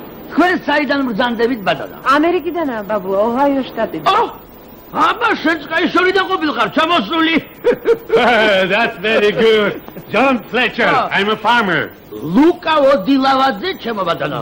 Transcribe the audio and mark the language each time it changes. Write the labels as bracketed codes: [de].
[ka] თქვენ საიდან მბრძანდებით ბატონო? ამერიკიდანაა ბაბუა, ოჰაიოს შტატიდან. აბა შენ წაიშორიდან ყოფილიყარ ჩამოსული. [en] That's very good. John Fletcher, I'm a farmer. [ka] ლუკა ოდილავაძე ჩემო ბატონო.